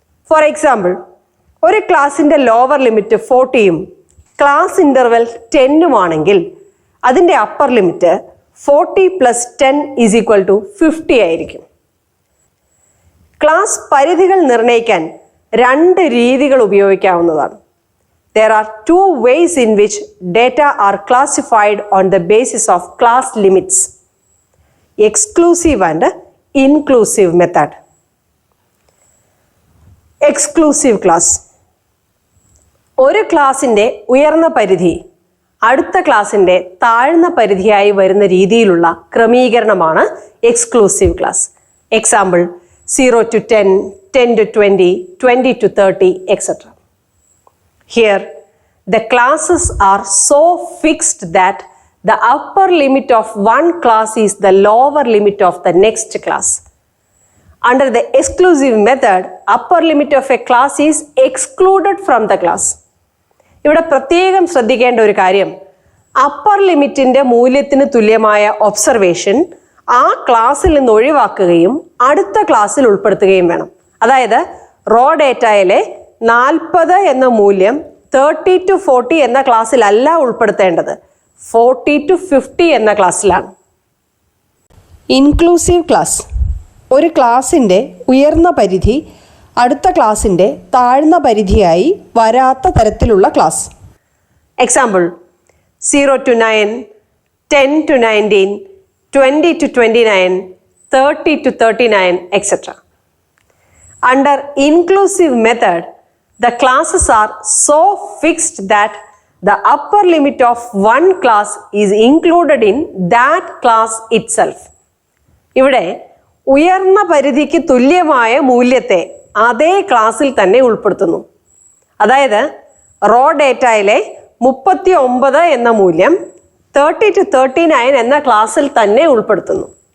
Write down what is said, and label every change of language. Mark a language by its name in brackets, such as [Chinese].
[English] for example, [Malayalam] ഒരു ക്ലാസിൻ്റെ lower limit 40ഉം class interval 10ഉം ആണെങ്കിൽ അതിൻ്റെ അപ്പർ ലിമിറ്റ് 40 + 10 = 50 ആയിരിക്കും. ക്ലാസ് പരിധികൾ നിർണ്ണയിക്കാൻ 2 രീതികൾ ഉപയോഗിക്കാവുന്നതാണ്. [English] There are 2 ways in which data are classified on the basis of class limits: exclusive and inclusive method. Exclusive class. [Malayalam] ഒരു ക്ലാസിൻ്റെ ഉയർന്ന പരിധി അടുത്ത ക്ലാസിൻ്റെ താഴ്ന്ന പരിധിയായി വരുന്ന രീതിയിലുള്ള ക്രമീകരണമാണ് exclusive class. [English] Example 0 to 10, 10 to 20, 20 to 30, etc. Here, the classes are so fixed that the upper limit of one class is the lower limit of the next class. Under the exclusive method, upper limit of a class is excluded from the class. [Malayalam] ഇവിടെ പ്രത്യേകം ശ്രദ്ധിക്കേണ്ട ഒരു കാര്യം, upper ലിമിറ്റിൻ്റെ മൂല്യത്തിന് തുല്യമായ observation ആ ക്ലാസ്സിൽ നിന്ന് ഒഴിവാക്കുകയും അടുത്ത ക്ലാസ്സിൽ ഉൾപ്പെടുത്തുകയും വേണം. അതായത് റോ ഡേറ്റയിലെ 40 എന്ന മൂല്യം 30 to 40 എന്ന ക്ലാസ്സിലല്ല ഉൾപ്പെടുത്തേണ്ടത്, 40 to 50 എന്ന ക്ലാസ്സിലാണ്. [English] Inclusive class. [Malayalam] ഒരു ക്ലാസിൻ്റെ ഉയർന്ന പരിധി അടുത്ത ക്ലാസിൻ്റെ താഴ്ന്ന പരിധിയായി വരാത്ത തരത്തിലുള്ള class. [English] Example 0 to 9, 10 to 19, 20 to 29, 30 to 39, etc. Under inclusive method, the classes are so fixed that the upper limit of one class is included in that class itself. [Malayalam] ഇവിടെ ഉയർന്ന പരിധിക്ക് തുല്യമായ മൂല്യത്തെ അതേ ക്ലാസ്സിൽ തന്നെ ഉൾപ്പെടുത്തുന്നു. അതായത് റോ ഡേറ്റയിലെ 39 എന്ന മൂല്യം 30 to 39 എന്ന ക്ലാസ്സിൽ തന്നെ ഉൾപ്പെടുത്തുന്നു.